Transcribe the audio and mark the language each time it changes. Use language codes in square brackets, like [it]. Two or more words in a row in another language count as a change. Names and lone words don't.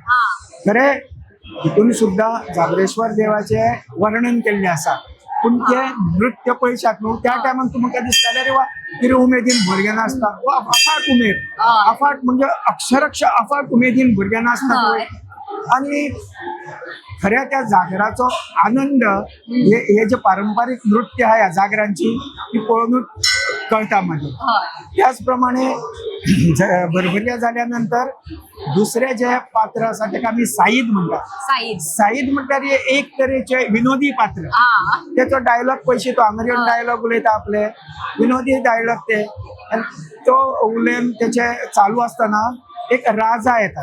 [kok] हा. खरे हितून सुद्धा जागरेश्वर देवाचे वर्णन केल्ले आसा. पूण ते नृत्य पळयशात न्हू त्या टायमार तुमकां दिसताले रे वा कितें उमेदीन भुरगें नाचता वो अफाट उमेद हय. अफाट म्हणजे अक्षरशः अफाट उमेदीन भुरगें नाचता हय. आणि खऱ्या त्या जागराचो आनंद हे जे पारंपरिक नृत्य आहे या जागरांची ती पळोवनूच कळटा मागीर. हय. त्याचप्रमाणे भरभरल्या जाल्यानंतर दुसरे जे पात्र आसा ताका आमी साईद म्हणटा. साईद. साईद म्हणल्यार हे एक तरेचे विनोदी पात्र. हा. त्याचो डायलॉग पयशे तो हांगा येवन डायलॉग उलयता आपले विनोदी डायलॉग ते आनी तो उलयन तेचे चालू आसतना एक राजा येता.